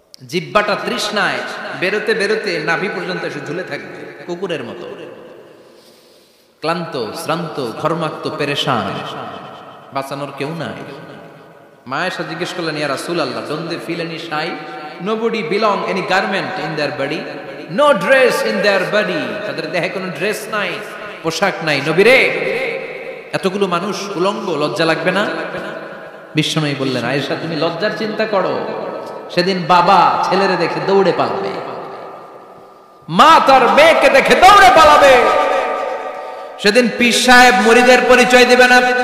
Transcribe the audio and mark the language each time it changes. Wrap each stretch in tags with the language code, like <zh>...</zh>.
<bn>জিহ্বাটা তৃষ্ণায় বেরোতে বেরোতে নাভি পর্যন্ত এসে ঝুলে থাকবে কুকুরের মতো। ক্লান্ত, শ্রান্ত, ঘর্মাক্ত, পেরেশান, বাঁচানোর কেউ নাই। মায়েশা জিজ্ঞেস করলেন, ইয়া রাসূলুল্লাহ,</bn> <en>Don't they feel any shy? Nobody belong any garment in their body, no dress in their body.</en> <bn>তাদের দেহে কোনো ড্রেস নাই, পোশাক নাই। নবীরে, এতগুলো মানুষ উলঙ্গ, লজ্জা লাগবে না? বিশ্বনবী বললেন, আয়েশা তুমি লজ্জার চিন্তা করো। সেদিন বাবা ছেলেরে দেখে দৌড়ে পালাবে, মা তার মেয়েকে দেখে দৌড়ে পালাবে। সেদিন পীর সাহেব মুরিদের পরিচয় দিবে না,</bn>